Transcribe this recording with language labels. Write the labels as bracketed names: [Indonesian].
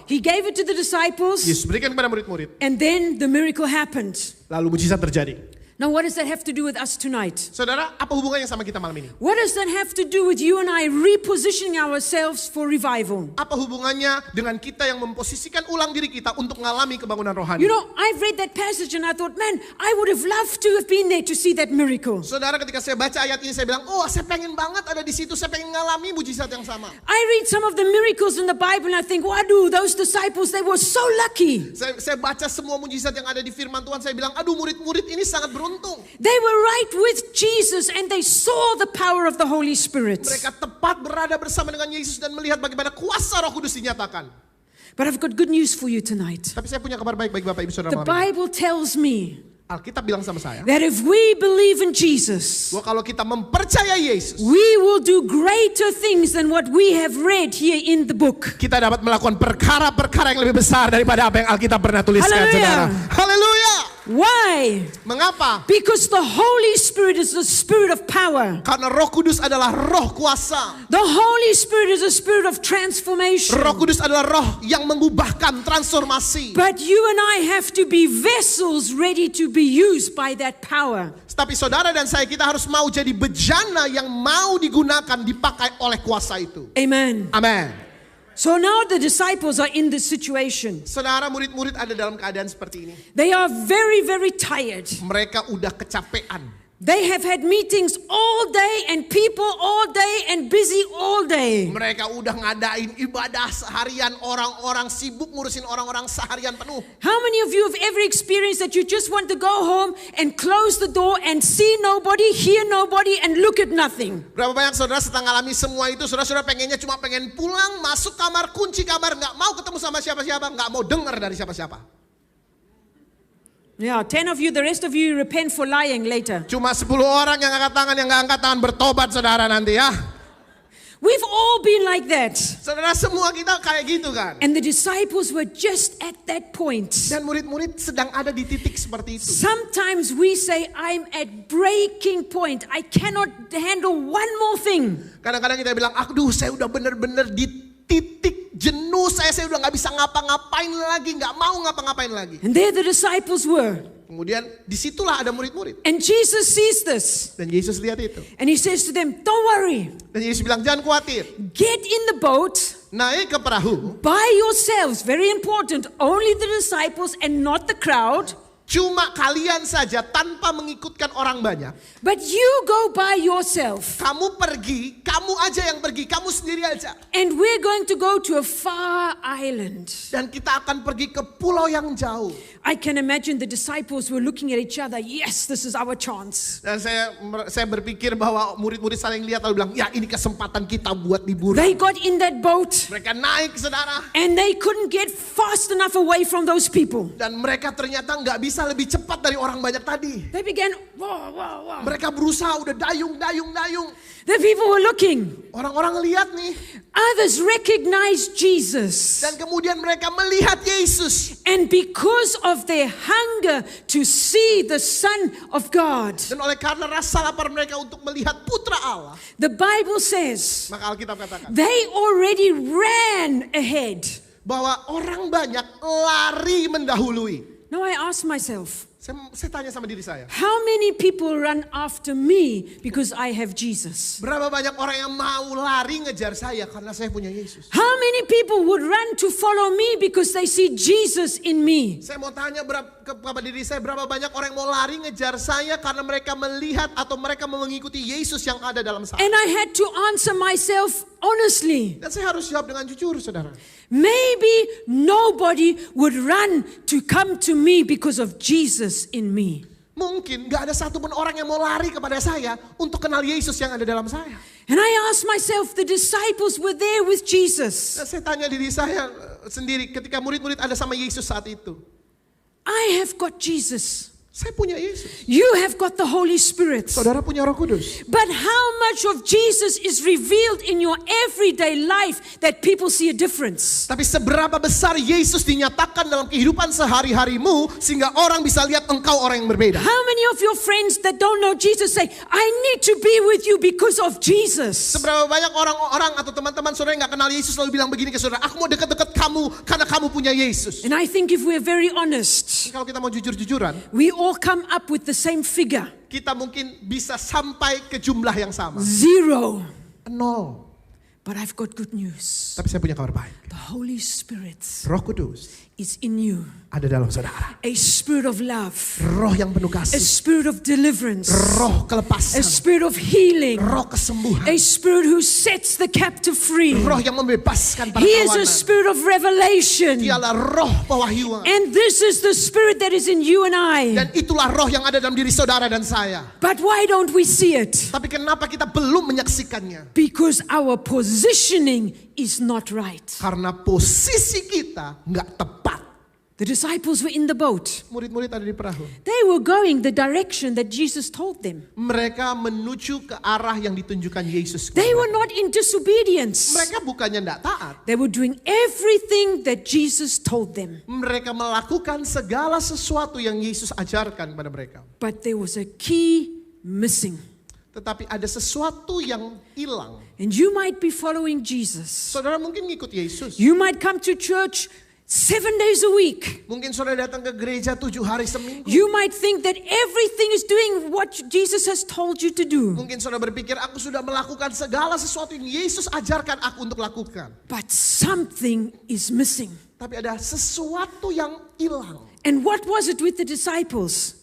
[English] He gave it to the disciples. [Indonesian] Yesus berikan kepada murid-murid. [English] And then the miracle happened. [Indonesian] Lalu mujizat terjadi. [English] Now what does that have to do with us tonight? [Indonesian] Saudara, apa hubungannya sama kita malam ini? [English] What does that have to do with you and I repositioning ourselves for revival? [Indonesian] Apa hubungannya dengan kita yang memposisikan ulang diri kita untuk mengalami kebangunan rohani? [English] You know, I've read that passage and I thought, man, I would have loved to have been there to see that miracle. [Indonesian] Saudara, ketika saya baca ayat ini, saya bilang, oh, saya pengen banget ada di situ, saya pengen mengalami mujizat yang sama. [English] I read some of the miracles in the Bible and I think, waduh, those disciples, they were so lucky. [Indonesian] Saya baca semua mujizat yang ada di firman Tuhan, saya bilang, aduh, murid-murid ini sangat beruntung. [English] They were right with Jesus and they saw the power of the Holy Spirit. [Indonesian] Mereka tepat berada bersama dengan Yesus dan melihat bagaimana kuasa Roh Kudus dinyatakan. [English] But I've got good news for you tonight. [Indonesian] Tapi saya punya kabar baik bagi Bapak Ibu Saudara [English] The [Indonesian] malam ini. [English] Bible tells me [Indonesian] Alkitab bilang sama saya, [English] that if we believe in Jesus, [Indonesian] bahwa kalau kita mempercayai Yesus, [English] we will do greater things than what we have read here in the book. [Indonesian] kita dapat melakukan perkara-perkara yang lebih besar daripada apa yang Alkitab pernah tuliskan, Haleluya. saudara. Haleluya. [English] Why? [Indonesian] Mengapa? [English] Because the Holy Spirit is the spirit of power. [Indonesian] Karena Roh Kudus adalah roh kuasa. [English] The Holy Spirit is a spirit of transformation. [Indonesian] Roh Kudus adalah roh yang mengubahkan, transformasi. [English] But you and I have to be vessels ready to be used by that power. [Indonesian] Tapi saudara dan saya, kita harus mau jadi bejana yang mau digunakan, dipakai oleh kuasa itu. [English] Amen. [Indonesian] Amin. [English] So now the disciples are in this situation. [Indonesian] Saudara, murid-murid ada dalam keadaan seperti ini. [English] They are very, very tired. [Indonesian] Mereka udah kecapean. [English] They have had meetings all day and people all day and busy all day. [Indonesian] Mereka udah ngadain ibadah seharian, orang-orang sibuk ngurusin orang-orang seharian penuh. [English] How many of you have ever experienced that you just want to go home and close the door and see nobody, hear nobody and look at nothing? [Indonesian] Berapa banyak saudara setelah ngalami semua itu, saudara-saudara pengennya cuma pengen pulang, masuk kamar, kunci kamar, nggak mau ketemu sama siapa-siapa, nggak mau dengar dari siapa-siapa. [English] Yeah, 10 of you, the rest of you repent for lying later. [Indonesian] Cuma 10 orang yang angkat tangan bertobat saudara nanti ya. [English] We've all been like that. [Indonesian] Saudara, semua kita kayak gitu kan. [English] And the disciples were just at that point. [Indonesian] Dan murid-murid sedang ada di titik seperti itu. [English] Sometimes we say, I'm at breaking point. I cannot handle one more thing. [Indonesian] Kadang-kadang kita bilang, aduh saya udah bener-bener di titik jenuh saya udah gak bisa ngapa-ngapain lagi, gak mau ngapa-ngapain lagi. [English] And there the disciples were. [Indonesian] Kemudian disitulah ada murid-murid. [English] And Jesus sees this. [Indonesian] Dan Yesus lihat itu. [English] And he says to them, don't worry. [Indonesian] Dan Yesus bilang, jangan khawatir. [English] Get in the boat. [Indonesian] Naik ke perahu. [English] By yourselves. Very important. Only the disciples and not the crowd. [Indonesian] Cuma kalian saja tanpa mengikutkan orang banyak. [English] But you go by yourself. [Indonesian] Kamu pergi, kamu aja yang pergi, kamu sendiri aja. [English] And we're going to go to a far island. [Indonesian] Dan kita akan pergi ke pulau yang jauh. [English] I can imagine the disciples were looking at each other. Yes, this is our chance. [Indonesian] Dan saya berpikir bahwa murid-murid saling lihat lalu bilang, ya ini kesempatan kita buat liburan. [English] They got in that boat. [Indonesian] Mereka naik, saudara. [English] And they couldn't get fast enough away from those people. [Indonesian] Dan mereka ternyata nggak bisa lebih cepat dari orang banyak tadi. [English] They began, wow, wow, wow. [Indonesian] Mereka berusaha udah dayung. [English] The people were looking. [Indonesian] Orang-orang lihat nih. [English] Others recognized Jesus. [Indonesian] Dan kemudian mereka melihat Yesus. [English] And because of their hunger to see the Son of God. [Indonesian] Dan oleh karena rasa lapar mereka untuk melihat Putra Allah. [English] The Bible says. [Indonesian] Maka Alkitab katakan. [English] They already ran ahead. [Indonesian] Bahwa orang banyak lari mendahului. [English] Now I ask myself. [Indonesian] Saya tanya sama diri saya. [English] How many people run after me because I have Jesus? [Indonesian] Berapa banyak orang yang mau lari ngejar saya karena saya punya Yesus? [English] How many people would run to follow me because they see Jesus in me? [Indonesian] Saya mau tanya kepada diri saya, berapa banyak orang yang mau lari ngejar saya karena mereka melihat atau mereka mengikuti Yesus yang ada dalam saya? [English] And I had to answer myself honestly. [Indonesian] Dan saya harus jawab dengan jujur, saudara. [English] Maybe nobody would run to come to me because of Jesus in me. [Indonesian] Mungkin gak ada satupun orang yang mau lari kepada saya untuk kenal Yesus yang ada dalam saya. [English] And I asked myself, the disciples were there with Jesus. [Indonesian] Dan saya tanya diri saya sendiri ketika murid-murid ada sama Yesus saat itu. [English] I have got Jesus. [Indonesian] Saya punya Yesus. [English] You have got the Holy Spirit. [Indonesian] Saudara punya Roh Kudus. [English] But how much of Jesus is revealed in your everyday life that people see a difference? [Indonesian] Tapi seberapa besar Yesus dinyatakan dalam kehidupan sehari-harimu sehingga orang bisa lihat engkau orang yang berbeda? [English] How many of your friends that don't know Jesus say, I need to be with you because of Jesus? [Indonesian] Seberapa banyak orang-orang atau teman-teman saudara yang gak kenal Yesus lalu bilang begini ke saudara, aku mau dekat-dekat kamu karena kamu punya Yesus. [English] And I think if we're very honest, [Indonesian] Kalau kita mau jujur-jujuran, [English] we all come up with the same figure. [Indonesian] kita mungkin bisa sampai ke jumlah yang sama. [English] 0. [Indonesian] 0. [English] But I've got good news. [Indonesian] Tapi saya punya kabar baik. [English] The Holy Spirit [Indonesian] Roh Kudus [English] is in you. [Indonesian] ada dalam saudara. [English] A spirit of love. [Indonesian] Roh yang penuh [English] A [Indonesian] kasih. [English] spirit of deliverance. [Indonesian] Roh kelepasan. [English] spirit of healing. [Indonesian] Roh kesembuhan. [English] A spirit who sets the captive free. [Indonesian] Roh yang membebaskan para [English] He is a spirit of revelation. [Indonesian] Dialah roh pewahyuan. [English] And this is the spirit that is in you and I. [Indonesian] Dan itulah roh yang ada dalam diri saudara dan saya. [English] But why don't we see it? [Indonesian] Tapi kenapa kita belum menyaksikannya? [English] Because our positioning is not right. [Indonesian] Karena posisi kita nggak tepat. [English] The disciples were in the boat. [Indonesian] Murid-murid ada di perahu. [English] They were going the direction that Jesus told them. [Indonesian] Mereka menuju ke arah yang ditunjukkan Yesus. [English] They were not in disobedience. [Indonesian] Mereka bukannya tidak taat. [English] They were doing everything that Jesus told them. [Indonesian] Mereka melakukan segala sesuatu yang Yesus ajarkan pada mereka. [English] But there was a key missing. [Indonesian] Tetapi ada sesuatu yang hilang. [English] And you might be following Jesus. [Indonesian] Saudara mungkin ngikut Yesus. [English] You might come to church 7 days a week. [Indonesian] Mungkin saudara datang ke gereja 7 hari seminggu. [English] You might think that everything is doing what Jesus has told you to do. [Indonesian] Mungkin saudara berpikir aku sudah melakukan segala sesuatu yang Yesus ajarkan aku untuk lakukan. [English] But something is missing. [Indonesian] Tapi ada sesuatu yang hilang. [English] And what was it with the disciples?